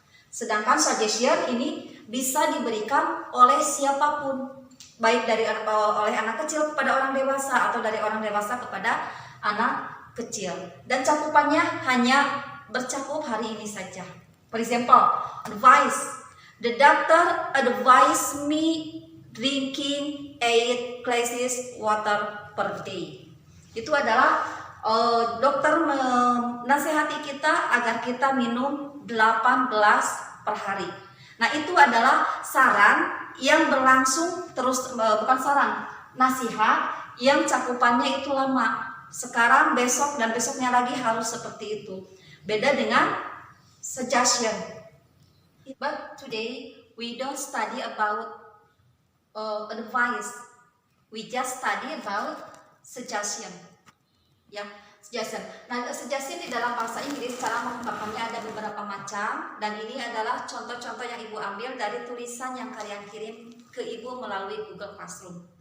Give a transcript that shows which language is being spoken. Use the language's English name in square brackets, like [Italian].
[Indonesian] Sedangkan suggestion ini bisa diberikan oleh siapapun, baik dari oleh anak kecil kepada orang dewasa atau dari orang dewasa kepada anak kecil, dan cakupannya hanya bercakup hari ini saja. [English] For example, advice. The doctor advised me drinking 8 glasses water per day. [Indonesian] Itu adalah dokter menasehati kita agar kita minum 8 gelas per hari. Nah, itu adalah saran yang berlangsung terus, bukan saran, nasihat yang cakupannya itu lama. Sekarang, besok, dan besoknya lagi harus seperti itu. Beda dengan suggestion. [English] But today we don't study about advice. We just study about suggestion. [Indonesian] Ya, suggestion. Nah, suggestion di dalam bahasa Inggris cara mengungkapkannya ada beberapa macam, dan ini adalah contoh-contoh yang Ibu ambil dari tulisan yang kalian kirim ke Ibu melalui Google Classroom.